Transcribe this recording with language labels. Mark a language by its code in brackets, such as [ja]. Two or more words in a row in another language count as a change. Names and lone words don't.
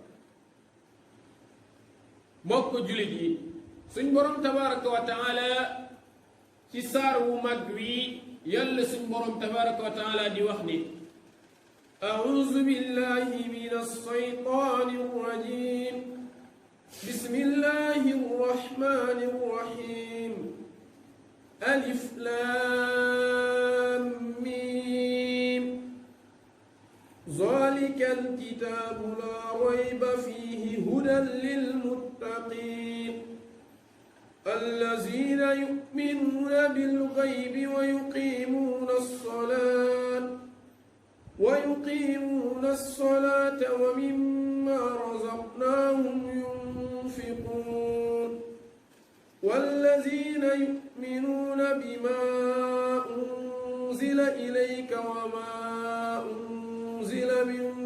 [wo] mbokk jullit yi suñ borom [ar] تبارك وتعالى [wo] ci saar wu mag wi yàlla suñ borom [ar] تبارك وتعالى [wo] di wax ni [ar] أعوذ بالله من الشيطان الرجيم بسم الله الرحمن الرحيم ألف لام ميم ذلك الكتاب لا ريب فيه هدى للمتقين الذين يؤمنون بالغيب ويقيمون الصلاة ومما رزقناهم ينفقون والذين يؤمنون بما أنزل إليك وما أنزل من